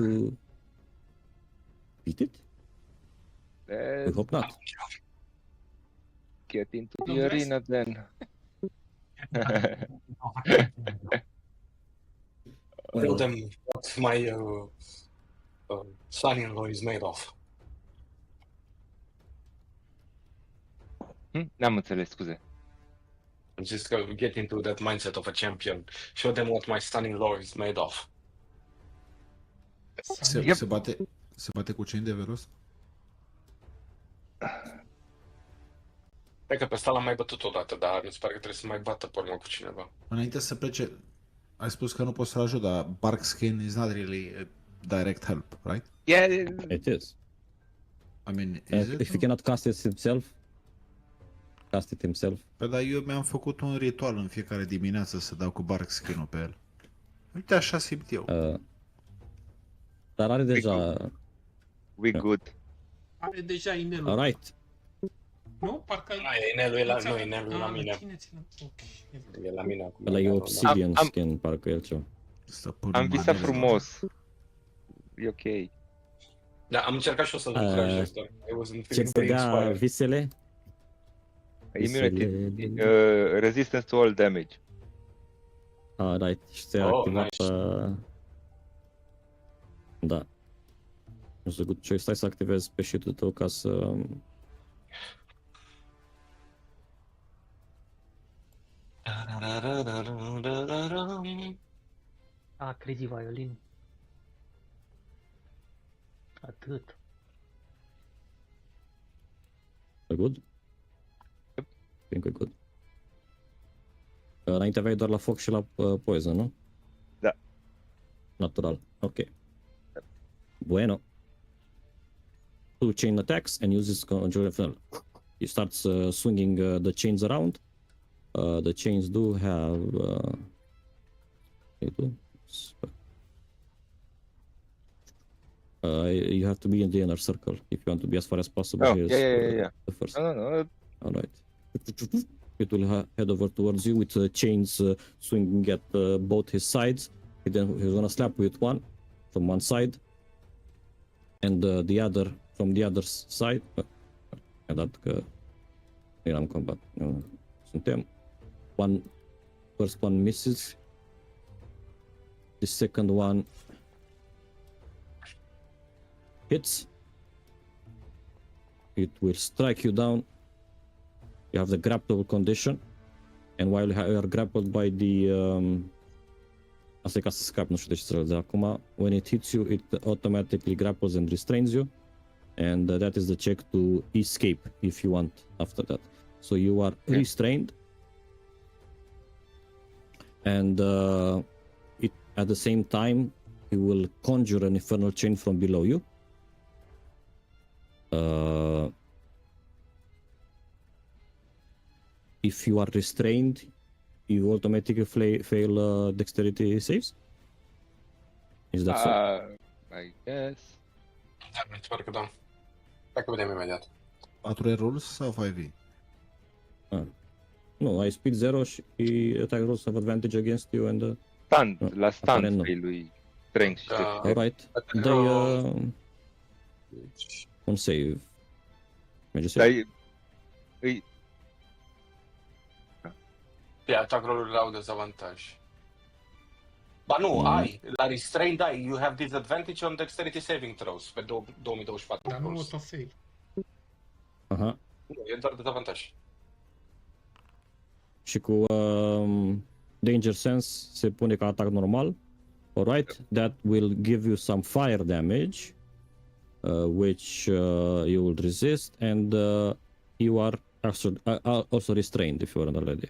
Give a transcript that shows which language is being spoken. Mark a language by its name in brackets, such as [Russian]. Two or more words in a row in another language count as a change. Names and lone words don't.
[English] to beat it? We hope not. get into No the dress? arena then. Tell them what my son-in-law is made of. [Romanian] N-am înțeles, scuze. [English] Just go get into that mindset of a champion. Show them what my son-in-law is made of. [Romanian] Se bate cu cei de veros? Cred că pe ăsta l-am mai bătut odată, dar mi se pare că trebuie să mai bată pe urmă cu cineva. Înainte să plece, ai spus că nu poți să-l ajut, dar [English] Barkskin is not really a direct help, right? Yeah, It is. I mean, is If it? he cannot cast it himself, cast it himself. [Romanian] Păi, dar eu mi-am făcut un ritual în fiecare dimineață să dau cu Barkskin-ul pe el. Uite, așa simt eu. Dar are deja... [English] we good. [Romanian] Are deja inelul. [English] Alright. [Romanian] Nu? Parcă... Nu, inelul e la, nu, inelul e la Ah, mine. tine ține. Ok. E la mine acum. Ăla e obsidian Am- skin, parcă el ceva. Stăpânul Am visat manelor. frumos. E ok. Da, am încercat și eu să-l încurajez, dar [English] I wasn't [Romanian] Ce [English] feeling very [Romanian] dădea [English] inspired. [Romanian] visele? [English] Immunity. [Romanian] Visele- [English] Resistance to all damage. Right. [Romanian] Și se [English] Oh, [Romanian] activat... [English] nice. [Romanian] Da. Nu știu, [English] good choice. [Romanian] Stai să activez pe sheet-ul tău ca să... [English] Crazy Violin. [Romanian] Atât. E good? [English] Yep. Think we're good. [Romanian] Înainte aveai doar la foc și la poison, nu? Da. Natural. Ok. Bueno. [English] 2 chain attacks and uses conjuring funnel. He starts swinging the chains around. The chains do have... they do? You have to be in the inner circle if you want to be as far as possible. Oh, Here's, yeah. the first. No. All right. It will head over towards you with chains swinging at both his sides. He's gonna slap you with one from one side, and the other from the other side. [Romanian] Dat că eram combat. Suntem. [English] One First one misses. The second one hits. It will strike you down. You have the grapple condition. And while you are grappled by the... [Romanian] Asta e ca să scap, nu știu de ce să de acum. [English] When it hits you, it automatically grapples and restrains you. And that is the check to escape if you want after that. So you are restrained. And at the same time, you will conjure an infernal chain from below you. If you are restrained, you automatically fail dexterity saves. Is that so? I guess. [Romanian] Da, sper că da. Dacă vedem imediat. 4 rolls sau 5e? Nu, ai speed 0 și [English] attack rolls have advantage against you and... Stand, [Romanian] la stand aparent nu. lui strength și Da. [English] Alright. Attack [Romanian] Dai [English] roll. [Romanian] un save. Merge Dar [English] save. [Romanian] îi Attack roll-urile au dezavantaj. Ba nu, ai. La restrained ai. [English] You have disadvantage on dexterity saving throws pe 2024. [Romanian] Dar nu [English] rolls. auto-fail. Aha. [Romanian] Nu, e doar dezavantaj. Și cu Danger Sense se pune ca atac normal. [English] Alright, that will give you some fire damage, which you will resist, and you are also restrained if you weren't already.